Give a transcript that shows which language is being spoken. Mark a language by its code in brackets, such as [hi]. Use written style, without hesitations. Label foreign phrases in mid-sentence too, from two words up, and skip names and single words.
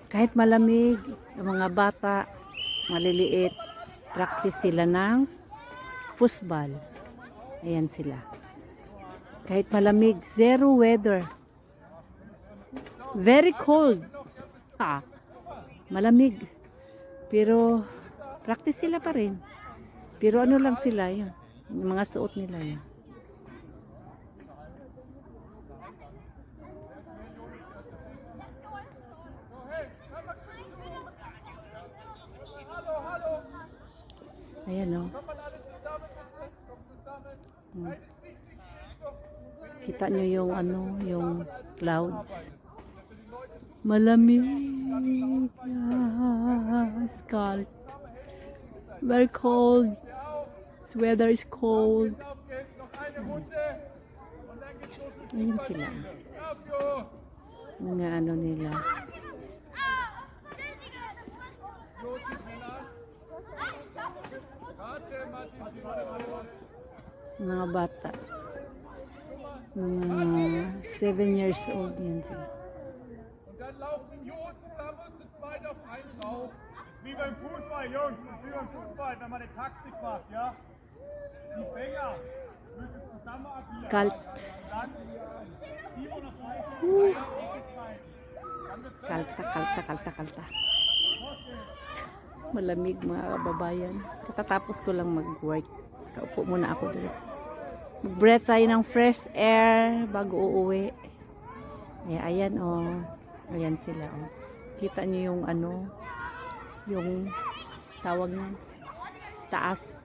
[tl] Kahit malamig, yung mga bata, maliliit, practice sila ng football. Ayan sila. Kahit malamig, [en] zero weather. Very cold. [tl] Malamig. Pero practice sila pa rin. Pero ano lang sila yun. Yung mga suot nila yun. Ayan o. Kita nyo yung ano, yung clouds. Malamig. [en] Yes, cold. Very cold. This weather is cold. [tl] Ayan sila. Mga ano nila. Mga bata. Mga 7 years old yan sila. [de] Wie beim Fußball, Jungs, das ist wie beim Fußball, wenn man eine Taktik macht, ja? Die Fänger müssen zusammen agieren. Kalt. Dann Team oder Freizeit, Kalta. [tl] Malamig mga kababayan. Katatapos ko lang mag-work. Kaupo muna ako dito. Mag-breath tayo ng [en] fresh air [tl] bago uuwi. Ayan oh. Ayan sila oh. Kita nyo yung ano, yung tawag ng taas.